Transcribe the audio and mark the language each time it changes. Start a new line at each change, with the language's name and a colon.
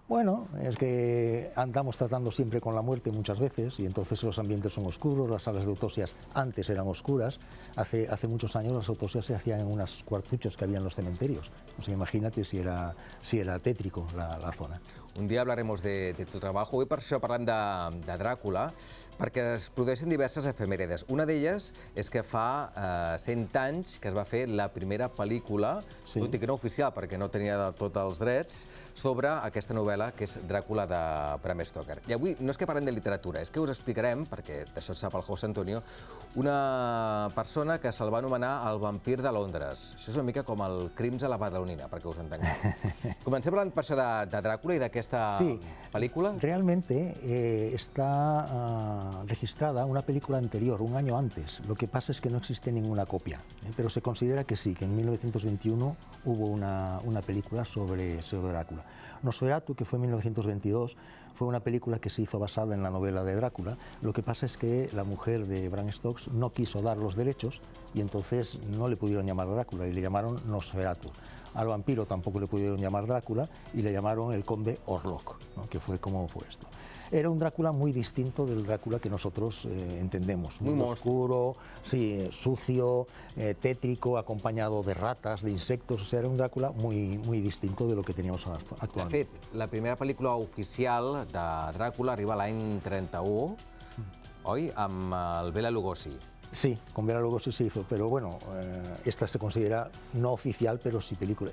Spanish: Bueno, es que andamos tratando siempre con la muerte muchas veces y entonces los ambientes son oscuros, las salas de autopsias antes eran oscuras. Hace muchos años las autopsias se hacían en unos cuartuchos que había en los cementerios. O sea, imagínate si era tétrico la zona. Un dia hablaremos de tu trabajo.
Catalan: Avui per això parlem de Dràcula, perquè es produeixen diverses efemèrides. Una d'elles és que fa 100 anys que es va fer la primera pel·lícula, tot i que no oficial, perquè no tenia del tot els drets, sobre aquesta novel·la que és Dràcula de Bram Stoker. I avui no és que parlem de literatura, és que us explicarem, perquè d'això sap el José Antonio, una persona que se'l va anomenar el vampir de Londres. Això és una mica com el Crims a la Badalonina, perquè us entengueu. Comencem parlant per això de Dràcula i d'aquesta película.
Spanish: Realmente está registrada una película anterior, un año antes. Lo que pasa es que no existe ninguna copia, pero se considera que sí, que en 1921 hubo una película sobre Drácula. Nosferatu, que fue en 1922, fue una película que se hizo basada en la novela de Drácula. Lo que pasa es que la mujer de Bram Stoker no quiso dar los derechos y entonces no le pudieron llamar Drácula y le llamaron Nosferatu. Al vampiro tampoco le pudieron llamar Drácula y le llamaron el conde Orlok, ¿no? Que fue como fue esto. Era un Drácula muy distinto del Drácula que nosotros entendemos. Muy oscuro, sí, sucio, tétrico, acompañado de ratas, de insectos. O sea, era un Drácula muy distinto de lo que teníamos actualmente.
Catalan: De fet, la primera pel·lícula oficial de Dràcula arriba l'any 31, oi? Amb el Bela Lugosi.
Spanish: Sí, con Bela Lugosi se hizo, pero bueno, esta se considera no oficial, pero sí película.